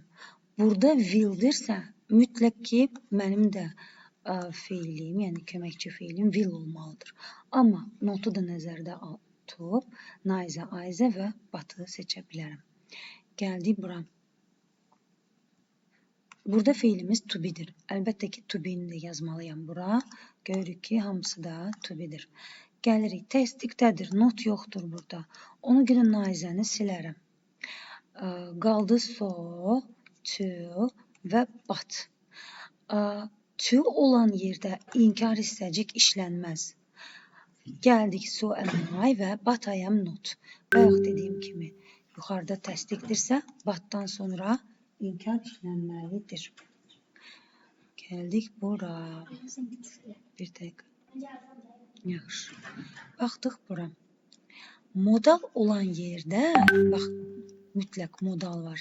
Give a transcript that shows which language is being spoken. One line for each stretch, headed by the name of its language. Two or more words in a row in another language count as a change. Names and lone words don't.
Azerbaijani: Burada will-dirsə, mütləq ki, mənim də feiliyim, yəni köməkçi feilim will olmalıdır. Amma notu da nəzərdə tutub, naizə, ayzə və batı seçə bilərəm. Gəldik bura. Burada feilimiz
English: to be-
Azerbaijani: dir. Əlbəttə ki,
English: to be-
Azerbaijani: ni də yazmalıyam bura. Görürük ki, hamısı da
English: to be-
Azerbaijani: dir. Gəlirik, təsdiqdədir, not yoxdur burada. Ona görə naizəni silərəm. Qaldı so, to və but. To olan yerdə inkar hissəcik işlənməz. Gəldik
English: so am I
Azerbaijani: və
English: but I am not.
Azerbaijani: Bayaq dediyim kimi, yuxarıda təsdiqdirsə, but-dan sonra inkar işlənməlidir. Gəldik bura. Bir dəqiqə. Yaxşı. Baxdıq bura. Modal olan yerdə, bax, mütləq modal var.